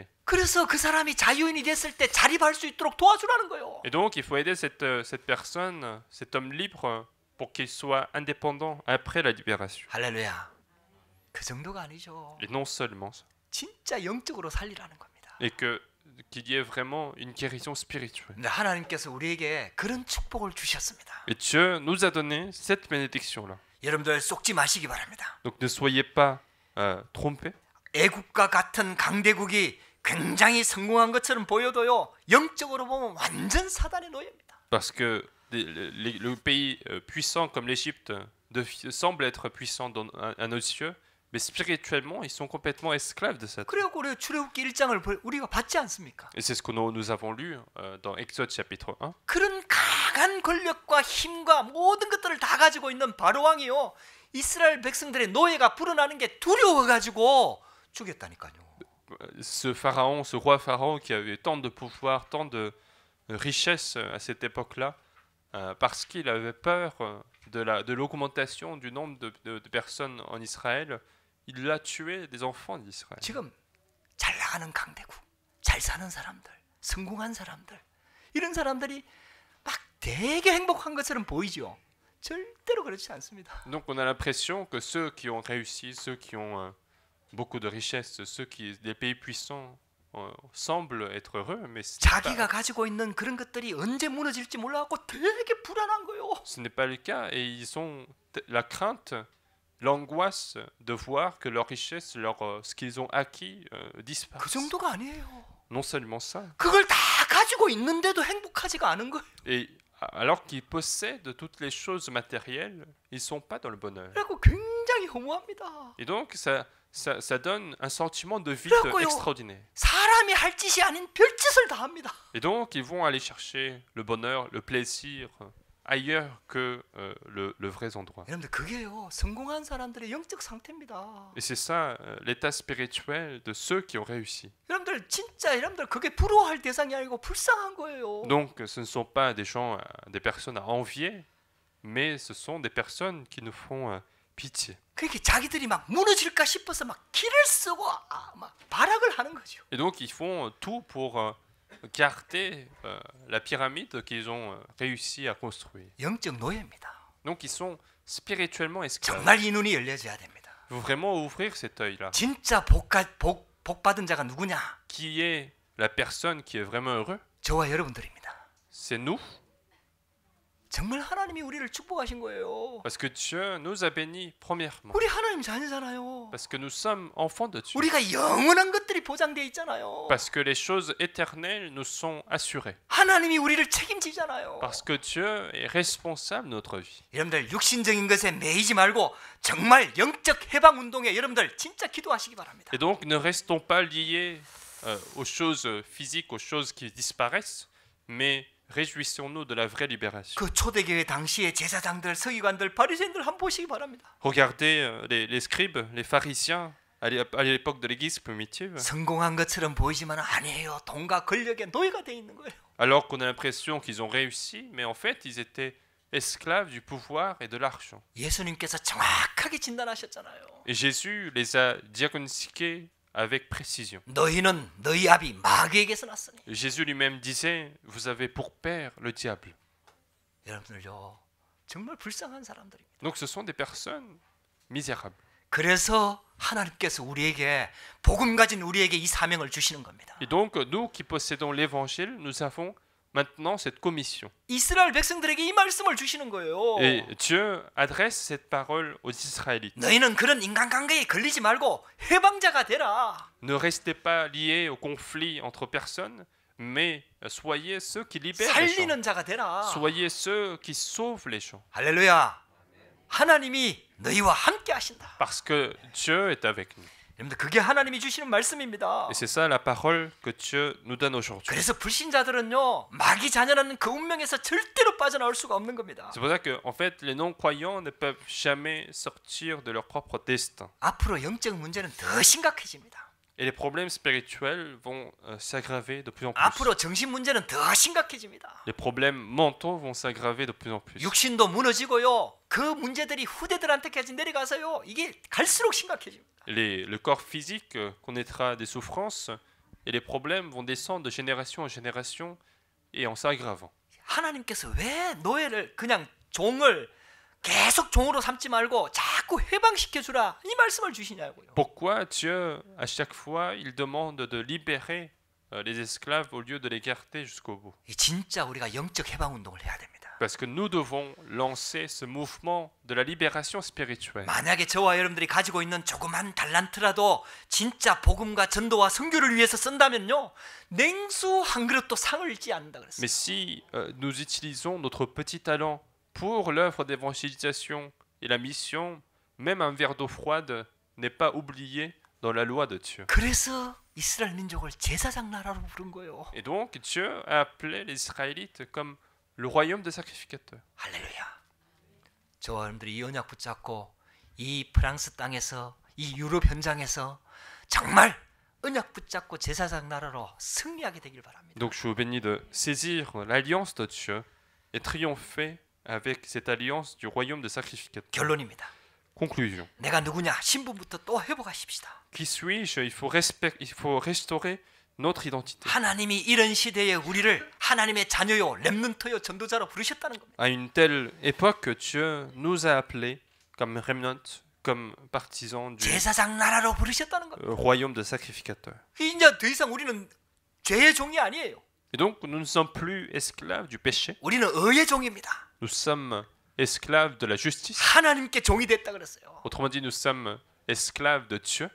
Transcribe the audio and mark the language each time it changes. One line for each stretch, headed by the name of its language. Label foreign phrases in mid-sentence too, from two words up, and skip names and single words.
Korean: 그래서 그 사람이 자유인이 됐을 때 자립할 수 있도록 도와주라는 거예요.
French: Et donc il faut aider cette personne, cet homme libre, pour qu'il soit indépendant après la libération.
Korean: 할렐루야. 그 정도가 아니죠.
French: Et non seulement ça.
Korean: 진짜 영적으로 살리라는 겁니다.
French: Et qu'il y ait vraiment une guérison spirituelle.
Korean: 근데 하나님께서 우리에게 그런 축복을 주셨습니다.
French: Et Dieu nous a donné cette bénédiction-là.
Korean: 여러분들 속지 마시기 바랍니다.
French: Donc ne soyez pas trompés.
Korean: 애국과 같은 강대국이 굉장히 성공한 것처럼 보여도요, 영적으로 보면 완전 사단의 노예입니다.
French: Parce que le pays puissant comme l'Égypte semble être puissant à nos yeux, mais spirituellement, ils sont complètement esclaves de Satan.
Korean: 그래갖고 우리 출애굽기 1장을 우리가 받지 않습니까?
French: Et c'est ce que nous avons lu dans Exode chapitre 1.
Korean: 그런 강한 권력과 힘과 모든 것들을 다 가지고 있는 바로 왕이요, 이스라엘 백성들의 노예가 불어나는 게 두려워가지고 죽였다니까요.
French: Ce pharaon, ce roi pharaon qui avait tant de pouvoir, tant de richesse à cette époque-là, parce qu'il avait peur de l'augmentation du nombre de personnes en Israël, il a tué des enfants d'Israël.
Korean: 지금 잘 나가는 강대국, 잘 사는 사람들, 성공한 사람들, 이런 사람들이 막 되게 행복한 것처럼 보이죠. 절대로 그렇지 않습니다.
French: Donc on a l'impression que ceux qui ont réussi, ceux qui ont beaucoup de richesses, les pays puissants semblent être heureux, mais
Korean: 자기가 가지고 있는 그런 것들이 언제 무너질지 몰라갖고 되게 불안한 거예요.
French: ce n'est pas le cas et ils ont la crainte, l'angoisse de voir que leur richesse, ce qu'ils ont acquis disparaît.
Korean: 그 정도가 아니에요.
French: Non seulement ça,
Korean: 그걸 다 가지고 있는데도 행복하지가 않은 거예요.
French: et alors qu'ils possèdent toutes les choses matérielles, ils ne sont pas dans le bonheur.
Korean: 그래갖고 굉장히 허무합니다.
French: Et donc ça donne un sentiment de vide
Korean: 그래갖고요,
French: extraordinaire.
Korean: 사람이 할 짓이 아닌 별짓을 다 합니다.
French: Et donc ils vont aller chercher le bonheur, le plaisir ailleurs que le vrai endroit.
Korean: 여러분들 그게요, 성공한 사람들의 영적 상태입니다.
French: Et c'est ça l'état spirituel de ceux qui ont réussi.
Korean: 여러분들 진짜 여러분들 그게 부러워할 대상이 아니고 불쌍한 거예요.
French: Donc ce ne sont pas des gens, des personnes à envier, mais ce sont des personnes qui nous font pitié.
Korean: 그렇게 자기들이 막 무너질까 싶어서 막 길을 쓰고 막 발악을 하는 거죠.
French: Et donc ils font tout pour garder la pyramide qu'ils ont réussi à construire.
Korean: 영적 노예입니다.
French: Donc ils sont spirituellement esclaves.
Korean: 정말 이 눈이 열려져야 됩니다.
French: Il faut vraiment ouvrir cet œil-là.
Korean: 진짜 복 받은 자가 누구냐?
French: Qui est la personne qui est vraiment heureux?
Korean: 저와 여러분들입니다.
French: C'est nous.
Korean: 정말 하나님이 우리를 축복하신 거예요.
French: Parce que Dieu nous a bénis premièrement.
Korean: 우리 하나님 자녀잖아요.
French: Parce que nous sommes enfants de Dieu.
Korean: 우리가 영원한 것들이 보장되어 있잖아요.
French: Parce que les choses éternelles nous sont assurées.
Korean: 하나님이 우리를 책임지잖아요.
French: Parce que Dieu est responsable de notre vie.
Korean: 여러분들 육신적인 것에 매이지 말고 정말 영적 해방 운동에 여러분들 진짜 기도하시기 바랍니다.
French: Et donc ne restons pas liés aux choses physiques, aux choses qui disparaissent, mais réjouissons-nous de la vraie libération.
Korean: 그 초대교회 당시의 제사장들, 서기관들, 바리새인들 한번 보시기 바랍니다.
French: Regardez les scribes, les pharisiens à l'époque de l'Église primitive.
Korean: 성공한 것처럼 보이지만 아니에요. 돈과 권력의 노예가 돼 있는 거예요.
French: Alors qu'on a l'impression qu'ils ont réussi, mais en fait ils étaient esclaves du pouvoir et de l'argent.
Korean: 예수님께서 정확하게 진단하셨잖아요.
French: Et Jésus les a diagnostiqués avec précision.
Korean: 너희는 너희 아비 마귀에게서 났으니.
French: Jésus lui-même disait, vous avez pour père le diable.
Korean: 여러분들요, 정말 불쌍한 사람들입니다.
French: Donc ce sont des personnes misérables.
Korean: 그래서 하나님께서 우리에게 복음 가진 우리에게 이 사명을 주시는 겁니다.
French: Et donc nous qui possédons l'évangile, nous avons maintenant cette commission.
Korean: 이스라엘 백성들에게 이 말씀을 주시는 거예요.
French: Et Dieu adresse cette parole aux Israélites.
Korean: 너희는 그런 인간관계에 걸리지 말고 해방자가 되라.
French: Ne restez pas liés au conflit entre personnes, mais soyez ceux qui libèrent les gens.
Korean: 살리는 자가 되라.
French: Soyez ceux qui sauvent les gens.
Korean: 할렐루야. 하나님이 너희와 함께 하신다.
French: Parce que Dieu est avec nous.
Korean: 여러분들 그게 하나님이 주시는 말씀입니다.
French: Et c'est ça la parole que Dieu nous donne aujourd'hui.
Korean: 그래서 불신자들은요, 마귀 자녀라는 그 운명에서 절대로 빠져나올 수가 없는 겁니다.
French: C'est pour ça que en fait les non-croyants ne peuvent jamais sortir de leur propre destin.
Korean: 앞으로 영적 문제는 더 심각해집니다.
French: Et les problèmes spirituels vont s'aggraver de plus en plus.
Korean: 앞으로 정신 문제는 더 심각해집니다.
French: Les problèmes mentaux vont s'aggraver de plus en plus.
Korean: 육신도 무너지고요. 그 문제들이 후대들한테까지 내려가서요. 이게 갈수록 심각해집니다.
French: Le corps physique connaîtra des souffrances et les problèmes vont descendre de génération en génération et en s'aggravant.
Korean: 하나님께서 왜 노예를 그냥 종을 계속 종으로 삼지 말고 자꾸 해방시켜 주라 이 말씀을 주시냐고요.
French: Pourquoi Dieu à chaque fois il demande de libérer les esclaves au lieu de les garder jusqu'au bout?
Korean: 진짜 우리가 영적 해방 운동을 해야 됩니다.
French: Parce que nous devons lancer ce mouvement de la libération spirituelle.
Korean: 만약에 저와 여러분들이 가지고 있는 조그만 달란트라도 진짜 복음과 전도와 선교를 위해서 쓴다면요, 냉수 한 그릇도 상을 잃지 않는다 그랬어요.
French: Mais si nous utilisons notre petit talent pour l'œuvre d'évangélisation et la mission, même un verre d'eau froide n'est pas oublié dans la loi de Dieu.
Korean: 그래서 이스라엘 민족을 제사장 나라로 부른 거예요.
French: Et donc Dieu a appelé les Israélites comme le royaume des sacrificateurs.
Korean: 할렐루야. 저와 여러분들이 이 언약 붙잡고 이 프랑스 땅에서 이 유럽 현장에서 정말 언약 붙잡고 제사장 나라로 승리하게 되길 바랍니다.
French: Donc je vous bénis de saisir l'alliance de Dieu et triompher avec cette alliance du royaume des sacrificateurs.
Korean: 결론입니다.
French: Conclusion.
Korean: 내가 누구냐? 신분부터 또 회복하십시다.
French: Qui suis-je? Il faut restaurer notre identité.
Korean: 하나님이 이런 시대에 우리를 하나님의 자녀요, 렘넌트요, 전도자로 부르셨다는 겁니다.
French: À une telle époque, Dieu nous a appelés comme remnant, comme partisans du
Korean: 제사장 나라로 부르셨다는 겁니다.
French: royaume de sacrificateurs.
Korean: 이제 더 이상 우리는 죄의 종이 아니에요.
French: Et donc, nous ne sommes plus esclaves du péché.
Korean: 우리는 의의 종입니다.
French: Nous sommes esclaves de la justice.
Korean: 하나님께 종이 됐다 그랬어요.
French: Autrement dit, nous sommes esclaves de Dieu.